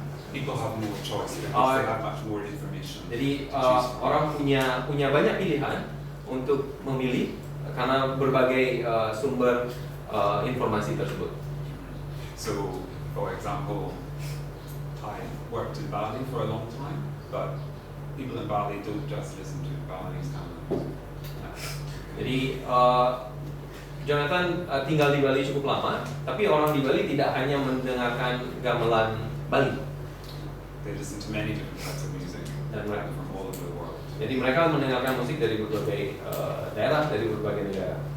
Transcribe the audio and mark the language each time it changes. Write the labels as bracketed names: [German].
[English] people have more choice because they have much more information. [Indonesian] Jadi orang punya banyak pilihan untuk memilih karena berbagai sumber informasi tersebut. [English] So, for example, I worked in Bali for a long time, but people in Bali don't just listen to Balinese kind of music. [Indonesian] Jadi Jonathan tinggal di Bali cukup lama, tapi orang di Bali tidak hanya mendengarkan gamelan Bali. [English] They listen to many different types of music from all over the world. [Indonesian] Jadi mereka mendengarkan musik dari berbagai daerah, dari berbagai negara.